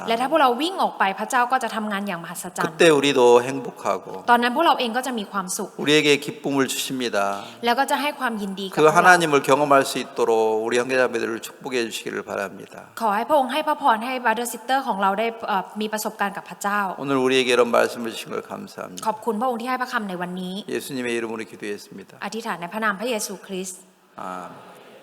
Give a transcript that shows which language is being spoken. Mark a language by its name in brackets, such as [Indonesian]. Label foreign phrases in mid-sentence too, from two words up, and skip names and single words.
[Thai] และถ้าพวกเราวิ่งออกไปพระเจ้าก็จะทำงานอย่างมหัศจรรย์ [Korean] 그때 우리도 행복하고 [Thai] ตอนนั้นพวกเราเองก็จะมีความสุข [Korean] 우리에게 기쁨을 주십니다. [Thai] แล้วก็จะให้ความยินดีกับ [Korean] 그 [Thai] พวกเรา [Korean] 하나님을 경험할 수 있도록 우리 형제자매들을 축복해 주시기를 바랍니다. [Thai] ขอให้พระองค์ให้พระพรให้บัตเตอร์ซิสเตอร์ของเราได้มีประสบการณ์กับพระเจ้า [Korean] 오늘 우리에게 이런 말씀을 주신 걸 감사합니다. [Thai] ขอบคุณพระองค์ที่ให้พระคำในวันนี้ [Korean] 예수님의 이름으로 기도했습니다. [Thai] อธิษฐานในพระนามพระเยซูคริสต์ [Korean] 아멘.